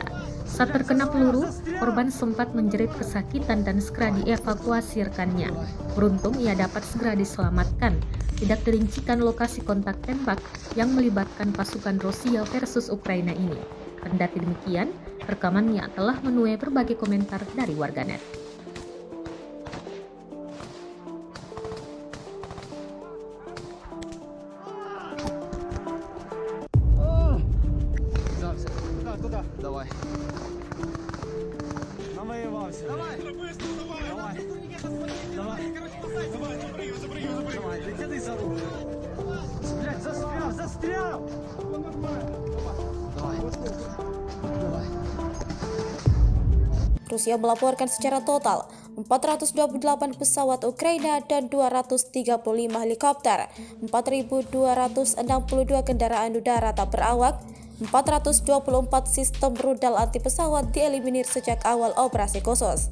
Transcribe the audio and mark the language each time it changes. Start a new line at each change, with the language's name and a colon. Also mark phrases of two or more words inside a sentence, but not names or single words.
Indonesian: Saat terkena peluru, korban sempat menjerit kesakitan dan segera dievakuasi rekannya. Beruntung ia dapat segera diselamatkan. Tidak dirincikan lokasi kontak tembak yang melibatkan pasukan Rusia versus Ukraina ini. Kendati demikian, rekamannya telah menuai berbagai komentar dari warganet.
Russian: Туда. Давай. Намоевался. Давай. Давай. Давай. Давай, ты тяни за руку. Блядь, застрял! Давай. Давай.
Indonesian: Rusia melaporkan secara total 428 pesawat Ukraina dan 235 helikopter, 4.262 kendaraan udara tak berawak, 424 sistem rudal anti pesawat dieliminir sejak awal operasi khusus.